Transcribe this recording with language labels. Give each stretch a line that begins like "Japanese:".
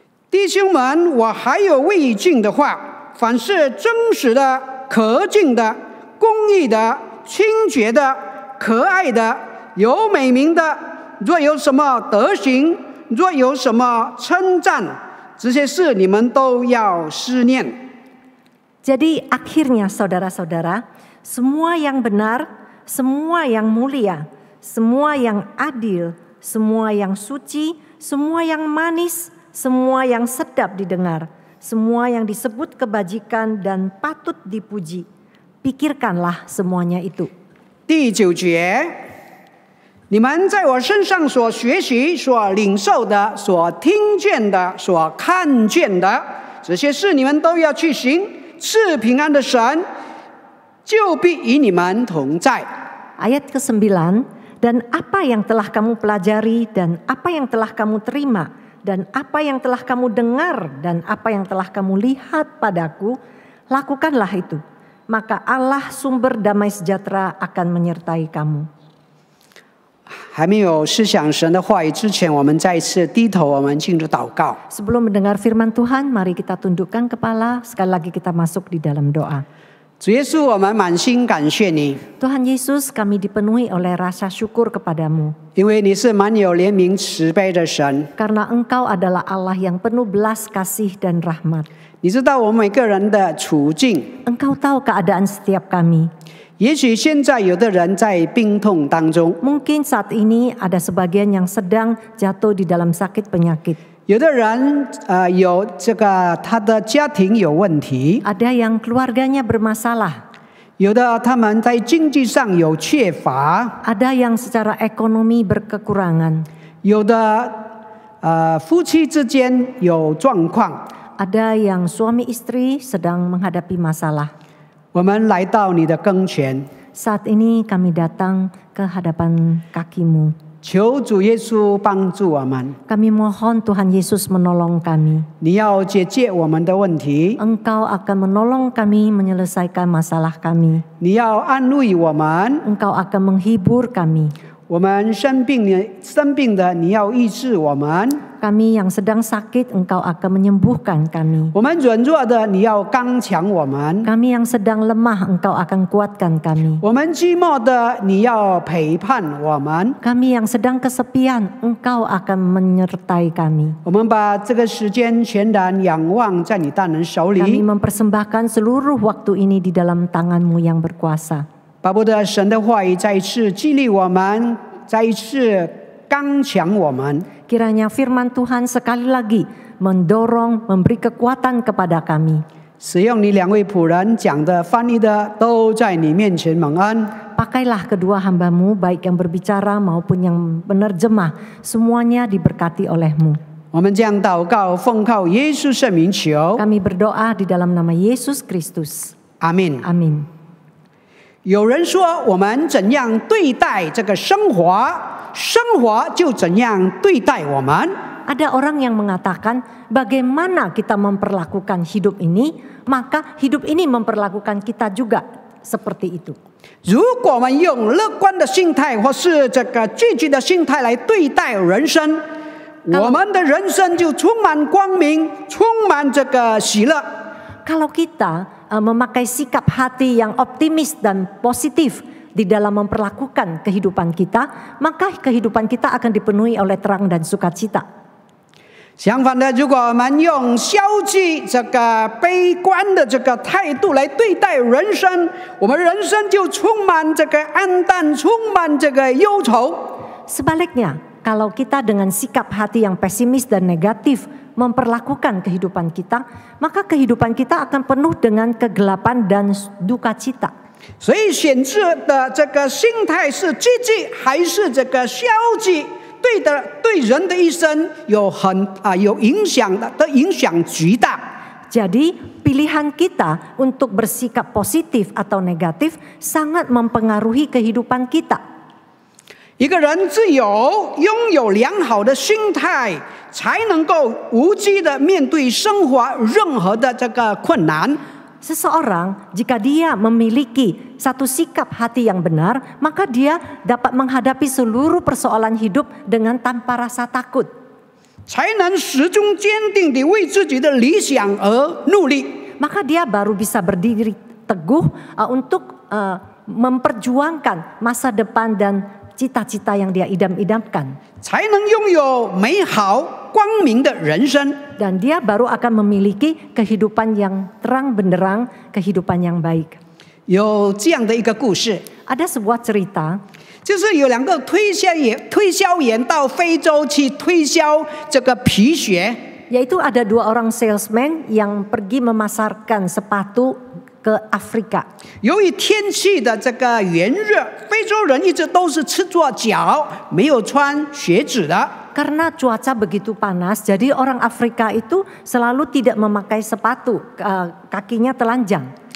Chinese: 弟兄们，我还有未尽的话，凡是真实的、可敬的、公义的、清洁的、可爱的、有美名的，若有什么德行，若有什么称赞，这些事你们都要思念。
Indonesian: Jadi akhirnya saudara-saudara, semua yang benar, semua yang mulia, semua yang adil, semua yang suci, semua yang manis, semua yang sedap didengar, semua yang disebut kebajikan dan patut dipuji, pikirkanlah semuanya itu.
Chinese: 第9节，你们在我身上所学习、所领受的、所听见的、所看见的，这些事你们都要去行。赐平安的神就必与你们同在。
Indonesian: Ayat ke-9, dan apa yang telah kamu pelajari dan apa yang telah kamu terima dan apa yang telah kamu dengar dan apa yang telah kamu lihat padaku, lakukanlah itu. Maka Allah sumber damai sejahtera akan menyertai kamu.
Chinese: 还没有思想神的话语之前，我们再一次低头，我们进入祷告。
Indonesian: Sebelum mendengar firman Tuhan, mari kita tundukkan kepala. Sekali lagi kita masuk di dalam doa.
Chinese: 主耶稣，我们满心感谢你，
Indonesian: Tuhan Yesus, kami dipenuhi oleh rasa syukur kepadamu.
Chinese: 因为你是满有怜悯慈悲的神。
Indonesian: Karena Engkau adalah Allah yang penuh belas kasih dan rahmat.
Chinese: 你知道我们每个人的处境。
Indonesian: Engkau tahu keadaan setiap kami.
Chinese: 也许现在有的人在病痛当中，
Indonesian: Mungkin saat ini ada sebagian yang sedang jatuh di dalam sakit penyakit.
Chinese: 有的人有这个他的家庭有问题，
Indonesian: Ada yang keluarganya bermasalah.
Chinese: 有的他们在经济上有缺乏，
Indonesian: Ada yang secara ekonomi berkekurangan.
Chinese: 有的夫妻之间有状况，
Indonesian: Ada yang suami istri sedang menghadapi masalah.
Chinese: 我们来到你的跟前，
Indonesian: Saat ini kami datang ke hadapan kaki-Mu.
Chinese: 求主耶稣帮助我们。
Indonesian: Kami mohon Tuhan Yesus menolong kami.
Chinese: 你要解决我们的问题，
Indonesian: Engkau akan menolong kami menyelesaikan masalah kami.
Chinese: 你要安慰我们。
Indonesian: Engkau akan menghibur kami.
Chinese: 我们生病的，你要医治我们；
Indonesian: Kami yang sedang sakit, Engkau akan menyembuhkan kami.
Chinese: 我们软弱的，你要刚强我们；
Indonesian: Kami yang sedang lemah, Engkau akan kuatkan kami.
Chinese: 我们寂寞的，你要陪伴我们。
Indonesian: Kami yang sedang kesepian, Engkau akan menyertai kami.
Chinese: 我们把这个时间全然仰望在你大能手
Indonesian: Kami
Chinese: 里，
Indonesian: mempersembahkan seluruh waktu ini di dalam tangan-Mu yang berkuasa.
Chinese: 巴不得神的话语再一次激励我们，再一次刚强我们。
Indonesian: Kiranya firman Tuhan sekali lagi mendorong, memberi kekuatan kepada kami.
Chinese: 使用你两位仆人讲的、翻译的，都在你面前蒙恩。
Indonesian: Pakailah kedua hamba-Mu, baik yang berbicara maupun yang menerjemah, semuanya diberkati oleh-Mu.
Chinese: 我们将祷告，奉靠耶稣圣名求，
Indonesian: Kami berdoa di dalam nama Yesus Kristus.
Chinese: 阿门。
Indonesian: Amin.
Chinese: 有人说，我们怎样对待这个生活，生活就怎样对待我们。
Indonesian: Ada orang yang mengatakan, bagaimana kita memperlakukan hidup ini, maka hidup ini memperlakukan kita juga seperti itu.
Chinese: 如果我们用乐观的心态或是这个积极的心态来对待人生，我们的人生就充满光明，充满这个喜乐。
Indonesian: Kalau kita memakai sikap hati yang optimis dan positif di dalam memperlakukan kehidupan kita, maka kehidupan kita akan dipenuhi oleh terang dan sukacita.
Chinese: 相反的，如果我们用消极、这个悲观的这个态度来对待人生，我们人生就充满这个暗淡，充满这个忧愁。
Indonesian: Sebaliknya, kalau kita dengan sikap hati yang pesimis dan negatif memperlakukan kehidupan kita, maka kehidupan kita akan penuh dengan kegelapan dan duka cita.
Chinese: 所以显示的这个心态是积极还是这个消极，对人的一生有影响的影响巨大。
Indonesian: Jadi pilihan kita untuk bersikap positif atau negatif sangat mempengaruhi kehidupan kita.
Chinese: 一个人只有拥有良好的心态，才能够无惧的面对生活任何的这个困难。
Indonesian: Seseorang jika dia memiliki satu sikap hati yang benar, maka dia dapat menghadapi seluruh persoalan hidup dengan tanpa rasa takut.
Chinese: 才能始终坚定地为自己的理想而努力。
Indonesian: Maka dia baru bisa berdiri teguh untuk memperjuangkan masa depan dan cita-cita yang dia idam-idamkan.
Chinese: 才能拥有美好光明的人生。
Indonesian: Dan dia baru akan memiliki kehidupan yang terang benderang, kehidupan yang baik.
Chinese: 有这样的一个故事，
Indonesian: Ada sebuah cerita,
Chinese: 就是有两个推销员到非洲去推销这个皮鞋。
Indonesian: yaitu ada dua orang salesman yang pergi memasarkan sepatu ke Afrika.
Chinese: 由于天气的这个炎热，非洲人一直都是赤着脚，没有穿鞋子的。
Indonesian: Karena cuaca begitu panas, jadi orang Afrika itu selalu tidak memakai sepatu, kakinya telanjang.